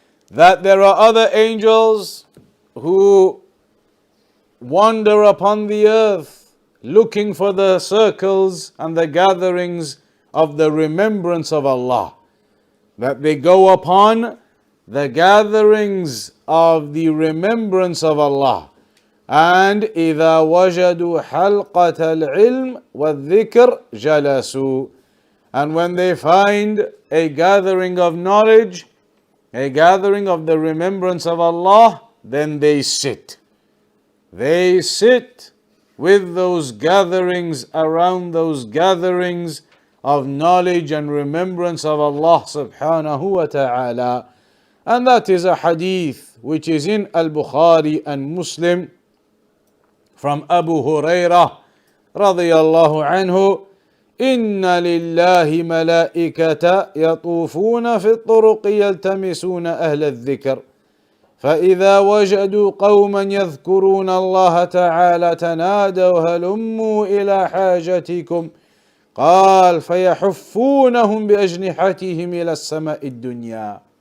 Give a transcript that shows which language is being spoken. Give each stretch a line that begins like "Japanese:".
English: That there are other angels who wander upon the earth looking for the circles and the gatherings of the remembrance of Allah. That they go upon the gatherings of the remembrance of Allah.
Arabic: And إذا وجدوا حلقة العلم والذكر جلسوا.
English: And when they find a gathering of knowledge, a gathering of the remembrance of Allah, then they sit. They sit with those gatherings, around those gatherings of knowledge and remembrance of Allah subhanahu wa ta'ala. And that is a hadith which is in Al-Bukhari and Muslim from Abu Hurraira radiyallahu anhu.
Arabic: إن لله ملائكة يطوفون في الطرق يلتمسون أهل الذكر فإذا وجدوا قوما يذكرون الله تعالى تنادوا هلموا إلى حاجتكم قال فيحفونهم بأجنحتهم إلى السماء الدنيا.